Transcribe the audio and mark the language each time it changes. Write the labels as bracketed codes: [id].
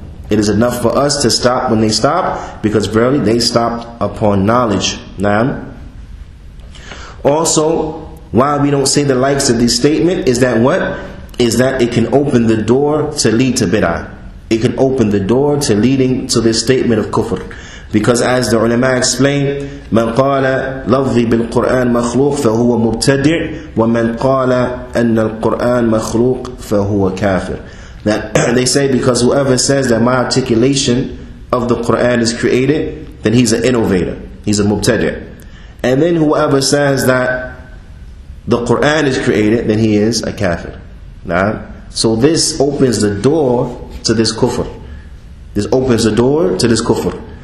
[en] It is enough for us to stop when they stopped, because verily they stopped upon knowledge. Also, why we don't say the likes of this statement is that what? Is that it can open the door to lead to bid'ah. It can open the door to leading to this statement of kufr. Because as the ulama explain, [ar] من قال لفظي بالقرآن مخلوق فهو مبتدع ومن قال أن القرآن مخلوق فهو كافر. [en] That they say, because whoever says that my articulation of the Qur'an is created, then he's an innovator, he's a mubtadi'. And then whoever says that the Qur'an is created, then he is a kafir. So this opens the door to this kufr. This opens the door to this kufr.